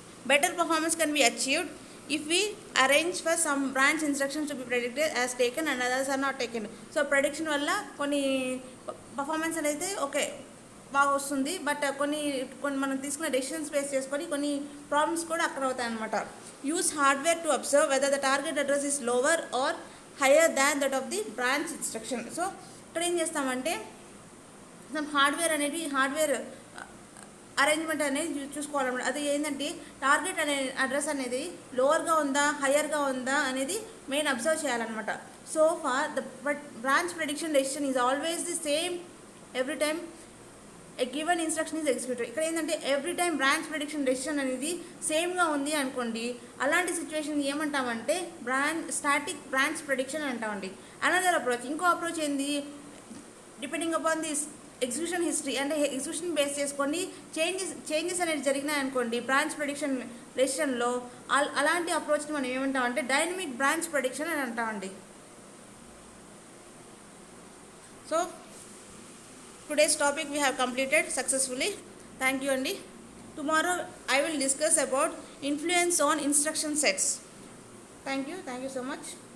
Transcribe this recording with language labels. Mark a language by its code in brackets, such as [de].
[en] better performance can be achieved if we arrange for some branch instructions to be predicted as taken and others are not taken. [te] So prediction వల్ల కొన్ని performance అనేది okay బాగా వస్తుంది, but కొన్ని మనం తీసుకున్న decisions base చేసుకొని కొన్ని ప్రాబ్లమ్స్ కూడా అక్కడ అవుతాయి అనమాట. [en] Use hardware to observe whether the target address is lower or higher than that of the branch instruction. [te] So ఇక్కడ ఏం చేస్తామంటే హార్డ్వేర్ అరేంజ్మెంట్ అనేది చూసుకోవాలన్నమాట. అది ఏంటంటే టార్గెట్ అడ్రస్ అనేది లోవర్గా ఉందా హయ్యర్గా ఉందా అనేది మెయిన్ అబ్జర్వ్ చేయాలన్నమాట. [en] So far the branch prediction decision is always the same every time a given instruction is executed. [te] ఇక్కడ ఏంటంటే every time branch prediction decision అనేది సేమ్గా ఉంది అనుకోండి, అలాంటి సిచ్యువేషన్ ఏమంటామంటే స్టాటిక్ బ్రాంచ్ ప్రెడిక్షన్ అంటామండి. [en] another approach, [te] ఇంకో అప్రోచ్ ఏంది, [en] depending upon the [te] execution history అంటే ఎగ్జిక్యూషన్ బేస్ చేసుకొని చేంజెస్ అనేది జరిగినాయి అనుకోండి బ్రాంచ్ ప్రెడిక్షన్లో అలాంటి అప్రోచ్ని మనం ఏమంటామంటే డైనమిక్ బ్రాంచ్ ప్రెడిక్షన్ అని అంటామండి. [en] So today's topic we have completed successfully. Thank you Andy. Tomorrow I will discuss about influence on instruction sets. Thank you so much.